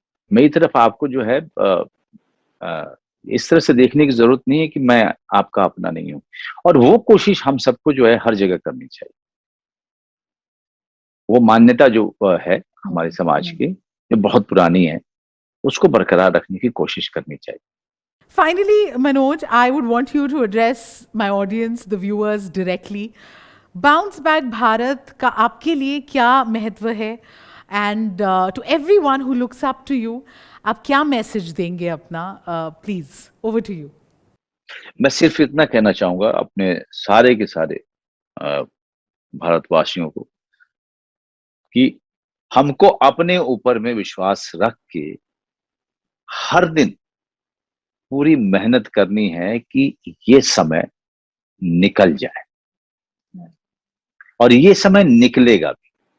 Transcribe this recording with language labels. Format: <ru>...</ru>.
<hi>मेरी तरफ आपको जो है इस तरह से देखने की जरूरत नहीं है कि मैं आपका अपना नहीं हूं। और वो कोशिश हम सबको जो है हर जगह करनी चाहिए। वो मान्यता जो है हमारे समाज की, जो बहुत पुरानी है, उसको बरकरार रखने की कोशिश करनी चाहिए।</hi> <en>Finally, Manoj, I would want you to address my audience, the viewers, directly.</en> <hi>Bounce Back Bharat का आपके लिए क्या महत्व है?</hi> <en>And to everyone who looks up to you,</en> <hi>आप क्या मैसेज देंगे अपना?</hi> <en>Please, over to you.</en> <hi>मैं सिर्फ इतना कहना चाहूंगा अपने सारे के सारे भारतवासियों को कि हमको अपने ऊपर में विश्वास रख के हर दिन पूरी मेहनत करनी है कि ये समय निकल जाए, और ये समय निकलेगा भी।</hi>